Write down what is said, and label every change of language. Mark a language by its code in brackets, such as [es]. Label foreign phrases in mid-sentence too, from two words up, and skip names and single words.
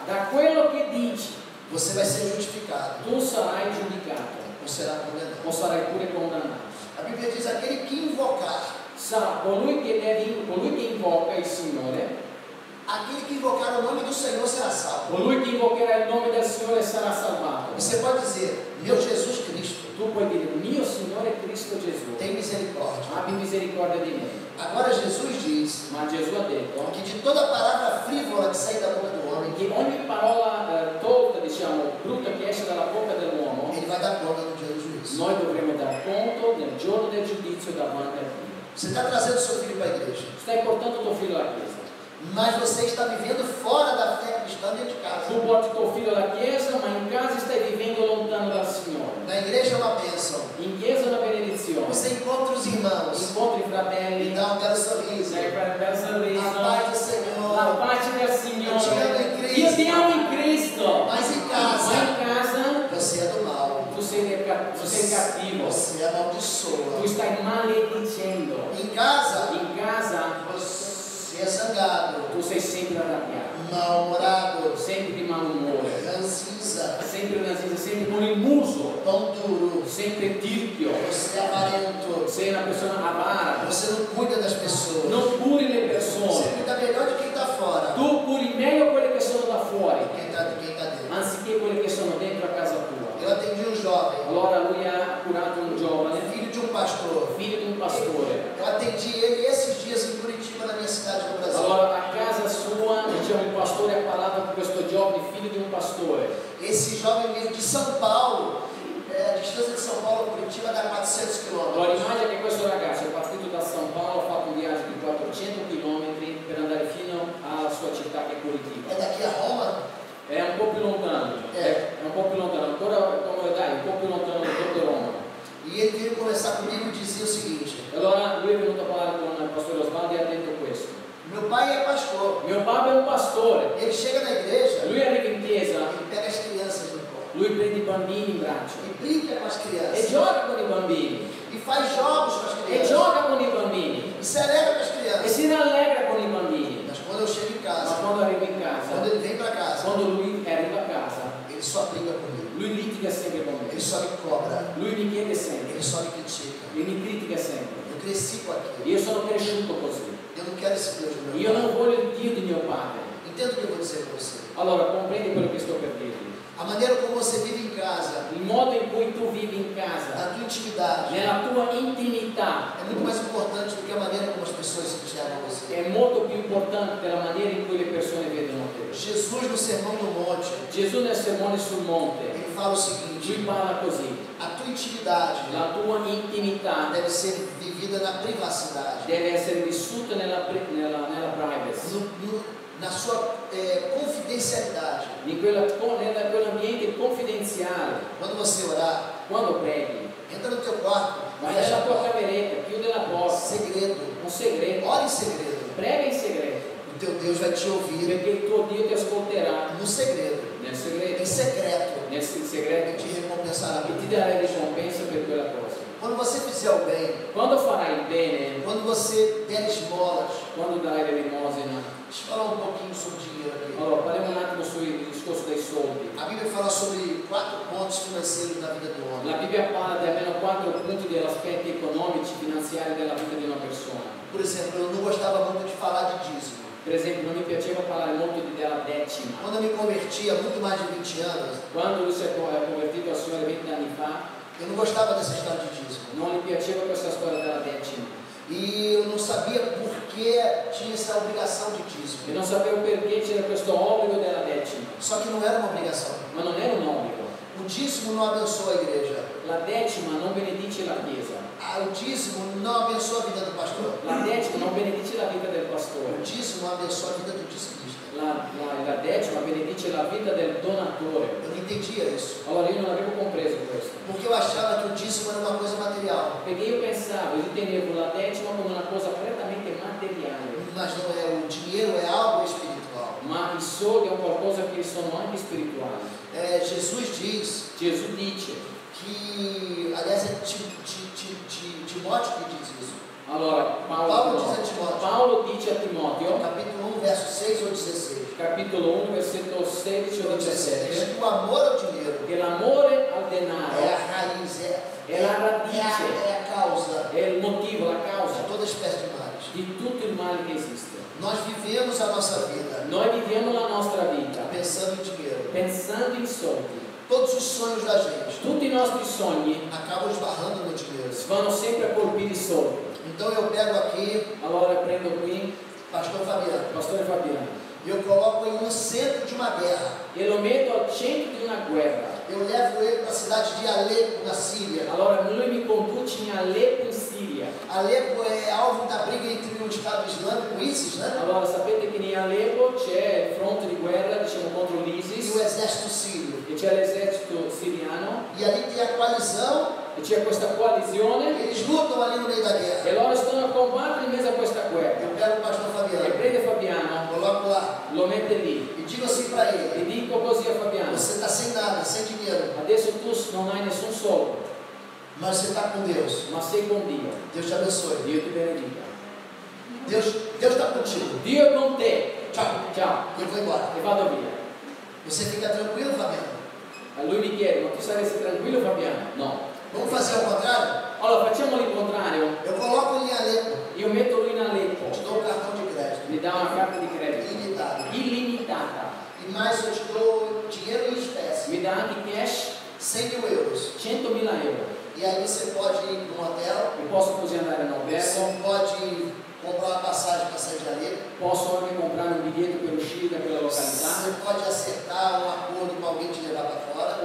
[it] da quello che dici [pt] você vai ser justificado [it] tu sarai giudicato [pt] ou será condenado. [it] o sarai pure condannato. [pt] A Bíblia diz: aquele que invocar, [it] Colui che invoca il Signore, [pt] aquele que invocar o nome do Senhor será salvo. [it] colui che invocherà il nome del Signore sarà salvato. [pt] Você pode dizer: meu Jesus Cristo, [it] Tu puoi dire: mio Signore Cristo Gesù, [pt] tem misericórdia. [it] abbi misericordia di me. [pt] Agora Jesus diz [it] Ma Gesù ha detto [pt] que de toda palavra frívola que sai da boca do homem, [it] che ogni parola tolta, diciamo, brutta che esce dalla bocca dell'uomo, [pt] ele vai dar conta no dia do juízo. [it] noi dovremo dar conto nel giorno del giudizio davanti a Dio. [pt] Você está trazendo seu filho para a igreja, [it] Stai portando tuo figlio alla chiesa. [pt] mas você está vivendo fora da fé cristã dentro de casa. [it] Tu porti tuo figlio alla chiesa, ma in casa stai vivendo lontano dal Signore. [pt] Na igreja é uma bênção. [it] In chiesa è una benedizione. [pt] Você encontra os irmãos [it] Incontri i [pt] e [it] fratelli, [pt] dá um belo sorriso. [it] sei per il bel sorriso, [pt] A paz do Senhor. [it] la pace del [pt] Eu te [it] Signore. [pt] amo em Cristo. [it] Io ti amo in Cristo. [pt] Mas em [it] Ma [pt] casa, [it] in casa [pt] você é do mal. [it] tu sei cattivo, [pt] Você amaldiçoa. [it] tu stai maledicendo. [pt] Em casa, [it] In casa [pt] você é zangado, [it] tu sei sempre arrabbiato, [pt] mal-humorado, [it] sempre di malumore, [pt] ranzinza, [it] sempre nascosto, sempre con il muso, [pt] pão duro. [it] sempre tirchio, [pt] Você é avarento. [it] sei una persona avara, [pt] Você não cuida das pessoas. [it] non curi le [pt] Você [it] persone, [pt] cuida melhor de quem está fora. [it] tu curi meglio quelle che sono da fuori, [pt] De quem está dentro. [it] anziché quelle che sono dentro a casa tua. [pt] Eu atendi um jovem, [it] Allora lui ha curato un giovane, [pt] filho de um pastor. [it] figlio di un pastore. [pt] Eu atendi ele esses dias em Curitiba, na minha cidade do Brasil. [it] Allora a casa sua, diciamo, il pastore ha parlato con questo giovane, figlio di un pastore. [pt] Esse jovem veio de São Paulo, a distância de São Paulo a Curitiba dá 400 [it] Allora [pt] quilômetros. [it] immagina che questo ragazzo è partito da San Paolo, ha fatto un viaggio di 400 km per andare fino alla sua città che è [pt] É Curitiba. daqui a Roma? [it] È un po' più lontano, è un po' più lontano, ancora come dai, un po' più lontano di Roma. [pt] E ele veio conversar comigo e dizia o seguinte: [it] E allora lui è venuto a parlare con il pastore Osvaldo e ha detto questo: [pt] meu pai é pastor. [it] mio papà è un pastore, [pt] Ele chega na igreja, [it] lui arriva in chiesa, [pt] ele pega as crianças no colo [it] lui prende i bambini in braccio [pt] e brinca com as [it] e [pt] crianças [it] gioca con i bambini, [pt] e faz jogos com as [it] e [pt] crianças [it] gioca con i bambini, [pt] e celebra com as [it] e [pt] crianças. [it] si rallegra con i bambini. [pt] Mas quando eu chego em [it] Ma [pt] casa, [it] quando arriva in quando casa, [pt] ele vem para casa, [it] quando lui arriva a casa, [pt] ele só briga comigo, [it] lui litiga sempre con [pt] ele [it] me, [pt] só me cobra, [it] lui mi chiede sempre, [pt] ele só me critica. [it] e mi critica sempre. [pt] Eu cresci com aquilo. [it] Io sono cresciuto così, [pt] Eu não quero esse Deus no meu [it] io non [pt] pai. [it] voglio il Dio di mio padre. [pt] Entenda o que eu vou dizer para você. [it] Allora comprendi quello che sto per dirti. [pt] A maneira como você vive em casa, [it] Il modo in cui tu vivi in casa, [pt] na tua intimidade, [it] nella tua intimità, [pt] é muito mais importante do que a maneira como as pessoas se enxergam você. [it] è molto più importante della maniera in cui le persone vedono te. [pt] Jesus, no Sermão do Monte, [it] Gesù nel sermone sul monte, [pt] ele fala o seguinte: [it] lui parla così: [pt] a tua intimidade [it] la tua intimità [pt] deve ser vivida na privacidade, [it] deve essere vissuta nella privacy, [pt] na sua confidencialidade. [it] quell'ambiente confidenziale. [pt] Quando você orar, [it] Quando preghi, [pt] entra no teu quarto, [it] vai [pt] fecha [it] nella [pt] a [it] tua [pt] porta. [it] cameretta, chiude la porta, [pt] Segredo. [it] un segreto, [pt] Ora em segredo. [it] prega in segreto, [pt] O teu Deus vai te ouvir [it] perché il tuo Dio ti ascolterà [pt] no segredo. [it] nel [pt] Em [it] segreto, [pt] secreto. [it] nel [pt] E [it] segreto, [pt] te recompensará. [it] e ti darà ricompensa per quella cosa. [pt] Quando você fizer o bem, [it] Quando farai il bene, [pt] quando você der esmolas, [it] quando darai l'elemosina, [pt] deixa eu falar um pouquinho sobre dinheiro aqui. [it] allora parliamo un attimo sul discorso dei soldi. [pt] A Bíblia fala sobre 4 pontos financeiros na vida do homem. [it] La Bibbia parla di almeno 4 punti degli aspetti economici, finanziari della vita di una persona. [pt] Por exemplo, eu não gostava muito de falar de dízimo. [it] Per esempio, non mi piaceva parlare molto della decima. [pt] Quando eu me converti há muito mais de 20 anos, [it] Quando lui si è convertito al Signore 20 anni fa, [pt] eu não gostava dessa história de dízimo. [it] non gli piaceva questa storia della decima. [pt] E eu não sabia por que tinha essa obrigação de [it] E [pt] dízimo. [it] non sapevo perché c'era questo obbligo della decima. [pt] Só que não era uma obrigação. [it] Ma non era un obbligo. [pt] O dízimo não abençoa a igreja. [it] La decima non benedice la Chiesa. [pt] O dízimo não abençoa a vida do pastor. [it] La decima non benedice la vita del [pt] O [it] pastore. [pt] dízimo abençoa a vida do dizimista. [it] La decima benedice la vita del donatore. [pt] Eu não entendia isso. [it] Allora io non avevo compreso questo. [pt] Porque eu achava que o dízimo era uma coisa material. [it] Perché io pensavo, io tenevo la decima come una cosa prettamente materiale. [pt] Mas não é. O dinheiro é algo espiritual. [it] Ma i soldi è un qualcosa che sono anche spirituali. [pt] Jesus diz [it] Gesù dice [pt] que, aliás, é Timóteo que diz isso. [it] Allora, [pt] Paulo diz a Timóteo, [it] Paolo dice a Timoteo, [pt] capítulo 1, verso 6 ou 16. [it] capitolo 1, versetto 16 o [pt] Diz [it] 17, [pt] que o amor ao dinheiro [it] che l'amore al [pt] é [it] denaro [pt] a raiz, [it] è la radice, [pt] é a causa [it] è il motivo, la causa [pt] de toda espécie de males. [it] di tutto il male che esiste. [pt] Nós vivemos a nossa vida [it] Noi viviamo la nostra vita [pt] pensando em dinheiro. [it] pensando in soldi. [pt] Todos os sonhos da gente [it] Tutti i nostri sogni [pt] acabam esbarrando no dinheiro. [it] vanno sempre a colpire i soldi. [pt] Então eu pego aqui, [it] Allora prendo qui [pt] pastor Fabiano, [it] Pastore Fabiano [pt] e eu coloco ele no centro de uma guerra. [it] e lo metto al centro di una guerra. [pt] Eu levo ele para a cidade de Alepo, na Síria. [it] Allora lui mi conduce in Aleppo in Siria. [pt] Alepo é alvo da briga entre o Estado Islâmico, ISIS, né? [it] Allora sapete che in Aleppo c'è il fronte di guerra, diciamo, contro [pt] E o [it] l'ISIS [pt] exército sírio. [it] e c'è l'esercito siriano [pt] E ali tem a coalizão, [it] e c'è questa coalizione [pt] eles lutam ali no meio da [it] e [pt] guerra. [it] loro stanno a combattere in mezzo a questa guerra. [pt] Eu pego o pastor [it] E [pt] Fabiano, [it] prende Fabiano, [pt] coloco lá [it] lo mette lì [pt] e digo assim para [it] e [pt] ele: [it] dico così a Fabiano: [pt] você está sem nada, sem dinheiro, [it] adesso tu non hai nessun soldo, [pt] mas você está com Deus. [it] ma sei con Dio. [pt] Deus te abençoe. [it] Dio ti benedica. [pt] Deus está contigo. [it] Dio è con te. [pt] Tchau. [it] Ciao. [pt] E eu vou embora. [it] E vado via. [pt] Você fica tranquilo, Fabiano? [it] A lui mi chiede: ma tu saresti tranquillo, Fabiano? No. [pt] Vamos fazer ao contrário? [it] Allora facciamo l'incontrario. [pt] Eu coloco ele em Alepo, [it] Io metto lui in [pt] te [it] Aleppo, [pt] dou um cartão de crédito [it] mi dà una carta di credito [pt] ilimitado. [it] illimitata, [pt] E mais eu te dou dinheiro em espécie, [it] mi dà anche cash [pt] 100 mil euros. [it] 100.000 euro. [pt] E aí você pode ir para um hotel, [it] E posso così andare in albergo, [pt] você pode comprar uma passagem para sair de Alepo, [it] posso anche comprare un biglietto per uscire da quella [pt] você [it] località, [pt] pode acertar um acordo com alguém te levar para fora.